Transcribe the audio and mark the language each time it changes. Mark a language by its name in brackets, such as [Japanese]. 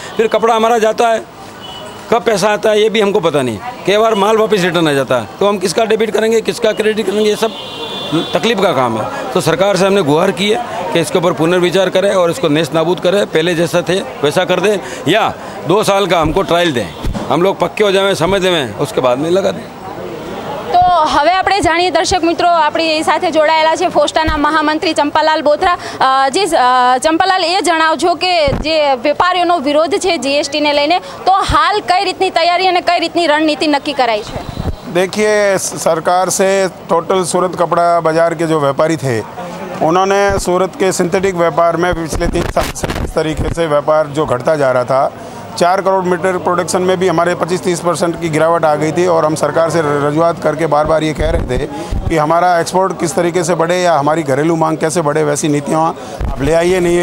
[Hindi] फिर कपड़ा हमारा जाता है, कब पैसा आता है ये भी हमको पता नहीं, कई बार माल वापस रिटर्न आ जाता है, तो हम किसका डेबिट करेंगे, किसका क्रेडिट करेंगे, ये सब तकलीफ का काम है। तो सरकार से हमने गुहार की है कि इसके ऊपर पुनर्विचार करें और इसको नेस्त नाबूद करें, पहले जैसा थे वैसा कर दें, या 2 साल का हमको ट्रायल दें, हम लोग पक्के हो जाएं, समझ लें, उसके बाद में लगा दें। [Gujarati] તો હવે આપણે જાણીએ દર્શક મિત્રો, આપણી સાથે જોડાયેલા છે ફોસ્ટાના મહામંત્રી ચંપાલાલ બોથરા। જે ચંપાલાલ, એ જણાવજો કે જે વેપારીઓનો વિરોધ છે જીએસટીને લઈને, તો હાલ કઈ રીતની તૈયારી અને કઈ રીતની રણનીતિ નક્કી કરાઈ છે? [Hindi] देखिए, सरकार से टोटल सूरत कपड़ा बाज़ार के जो व्यापारी थे उन्होंने सूरत के सिंथेटिक व्यापार में पिछले 3 साल से इस तरीके से व्यापार जो घटता जा रहा था, 4 करोड़ मीटर प्रोडक्शन में भी हमारे 25-30% की गिरावट आ गई थी। और हम सरकार से रजूआत करके बार बार ये कह रहे थे कि हमारा एक्सपोर्ट किस तरीके से बढ़े या हमारी घरेलू मांग कैसे बढ़े, वैसी नीतियाँ आप ले आइए।